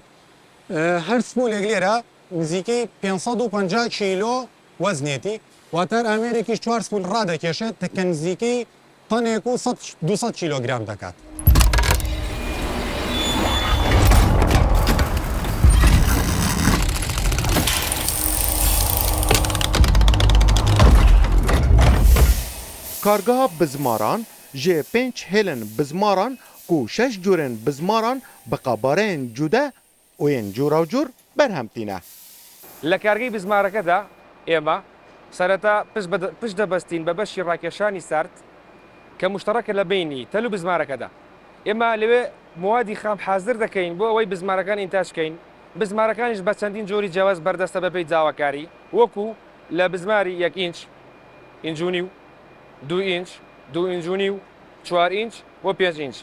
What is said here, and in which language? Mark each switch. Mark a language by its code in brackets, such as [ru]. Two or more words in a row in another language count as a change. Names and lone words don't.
[ckb] هەر سپولێک لێرە نزیکەی 550 کیلۆ وەزنێتی واتر ئامێرێکیش 4 سپول ڕادەکێشێت کە نزیکەی تەنێک و 200 کیلۆگرام دەکات. [ku] کارگاها بزماران جê 5 hêlin bizmaran ku 6 curên bizmaran bi qabareyên cude û yên curaw cur berhemtîne. [ckb] لە کارگەی بزمارەکەدا ئێمە سەرەتا پشت دەبەستین بە بەشی ڕاکێشانی سارد کە مشتەڕەکە لە بینی تەل و بزمارەکەدا. ئێمە لەوێ موادی خام حازر دەکەین بۆ ئەوەی بزمارەکان ئینتاژکەین. بزمارەکانیش بە چەندین جۆری جیاواز بەردەستە بەپێی جاواکاری وەکو لە بزماری 1 ئینچ، ئینچ و نیو، 2 ئینچ، 2 ئینچ و نیو، 4 ئینچ و 5 ئینچ.